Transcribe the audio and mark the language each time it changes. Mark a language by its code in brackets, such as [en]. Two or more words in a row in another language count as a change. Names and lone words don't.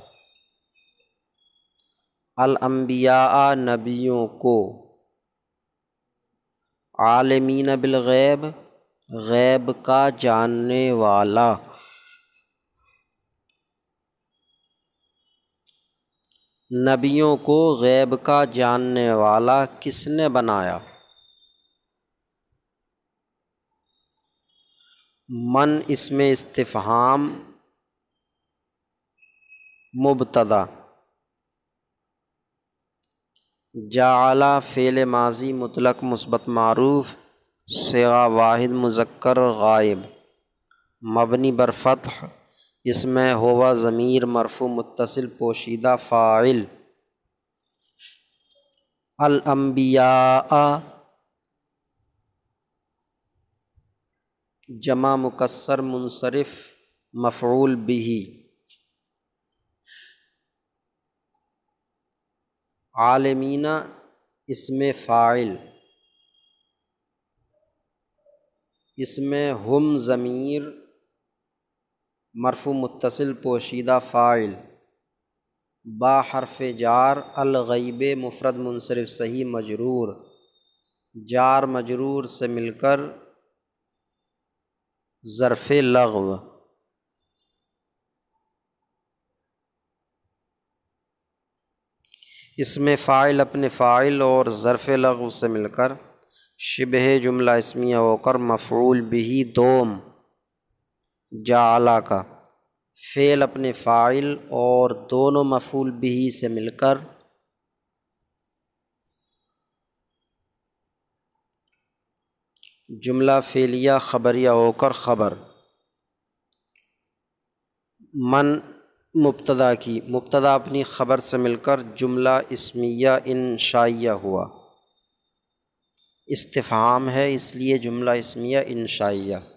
[ur] الانبیاء نبیوں کو، [ar] عالمین بالغیب [ur] غیب کا جاننے والا، نبیوں کو غیب کا جاننے والا کس نے بنایا؟ من اسم استفہام مبتدا، جعل فعل ماضی مطلق مثبت معروف صیغہ واحد مذکر غائب مبنی بر فتح، اس میں ہوا ضمیر مرفوع متصل پوشیدہ فاعل، الانبیاء جمع مکسر منصرف مفعول به، عالمین اسم فاعل، اس میں ہم ضمیر مرفوع متصل پوشیدہ فاعل، با حرف جار، الغیب مفرد منصرف صحیح مجرور، جار مجرور سے مل کر ظرف لغو، اس میں فاعل اپنے فاعل اور ظرف لغو سے مل کر شبہ جملہ اسمیہ ہو کر مفعول به دوم، جعل کا فعل اپنے فاعل اور دونوں مفعول به سے مل کر جملہ فعلیہ خبریہ ہو کر خبر، من مبتدا کی، مبتدا اپنی خبر سے مل کر جملہ اسمیہ انشائیہ ہوا، استفہام ہے اس لیے جملہ اسمیہ انشائیہ۔